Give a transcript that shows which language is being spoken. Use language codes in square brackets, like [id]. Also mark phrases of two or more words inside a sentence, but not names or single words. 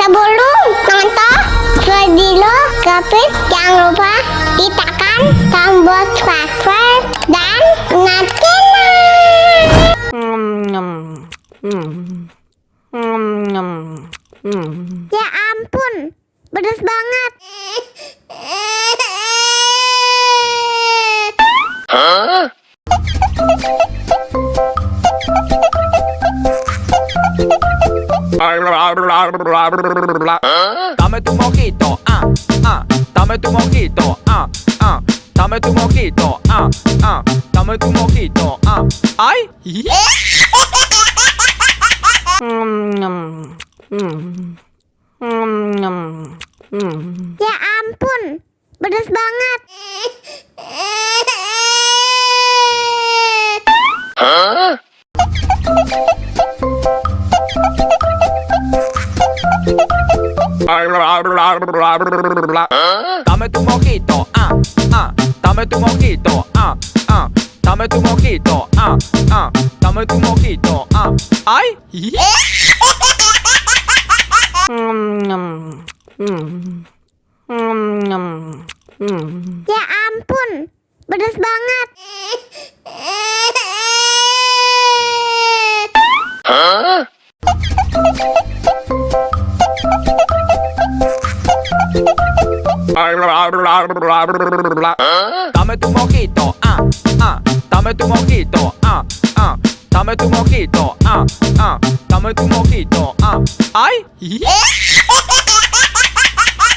[id] Sebelum nonton video Gapit, jangan lupa ditekan tombol subscribe dan nyalakan. Ya ampun, pedas banget. [es] Dame tu mojito, dame tu mojito, dame tu mojito, dame tu mojito, ay. [id] Ya ampun, pedas banget. [es] Dame tu mojito, dame tu mojito, dame tu mojito, dame tu mojito, ay. [id] Ya ampun, pedas banget. [es] Dame tu mojito, dame tu mojito, dame tu mojito, dame tu mojito, ay.